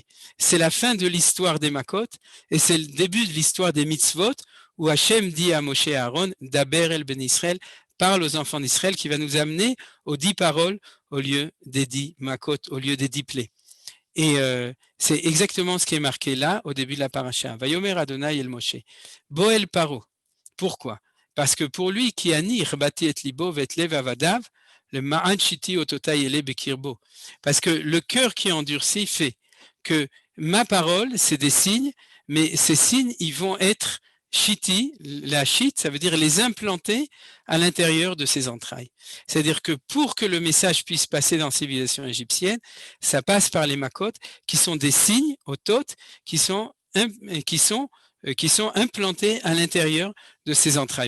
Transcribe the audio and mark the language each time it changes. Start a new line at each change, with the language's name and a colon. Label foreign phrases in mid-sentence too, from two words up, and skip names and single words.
French: C'est la fin de l'histoire des Makot, et c'est le début de l'histoire des mitzvot, où Hachem dit à Moshe et à Aaron,
Hebrew: דבר אל בני ישראל,
French: parle aux enfants d'Israël, qui va nous amener aux 10 paroles au lieu des 10 makot, au lieu des 10 plaies. Et c'est exactement ce qui est marqué là, au début de la paracha.
Hebrew: ויאמר אדני אל משה. בא אל פרעה.
French: Pourquoi? Parce que pour lui, qui
Hebrew: אני הכבדתי את לבו ואת לב עבדיו למען שתי אתתי אלה בקרבו.
French: Parce que le cœur qui endurci fait que ma parole, c'est des signes, mais ces signes, ils vont être Shiti, la shit, ça veut dire les implanter à l'intérieur de ses entrailles. C'est-à-dire que pour que le message puisse passer dans la civilisation égyptienne, ça passe par les makot, qui sont des signes, otot, qui sont implantés à l'intérieur de ses entrailles.